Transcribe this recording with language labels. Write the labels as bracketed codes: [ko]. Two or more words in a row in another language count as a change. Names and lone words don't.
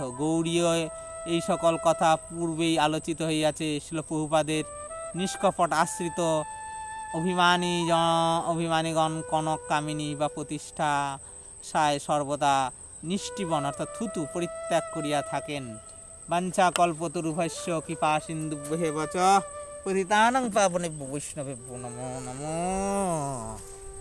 [bn] গৌড়ীয় এই সকল কথা পূর্বেই আলোচিত হইয়াছে। শিলপ্রভুপাদের নিষ্কপট আশ্রিত অভিমানীগণ কনক কামিনী বা প্রতিষ্ঠা সায় সর্বদা নিষ্ঠিবন অর্থাৎ থুতু পরিত্যাগ করিয়া থাকেন। [sa] বাঞ্ছা কল্পতরুভ্যশ্চ কৃপা সিন্ধুভ্যেব চ পতিতানাং পাবনেভ্যো বৈষ্ণবেভ্যো নমো নমঃ।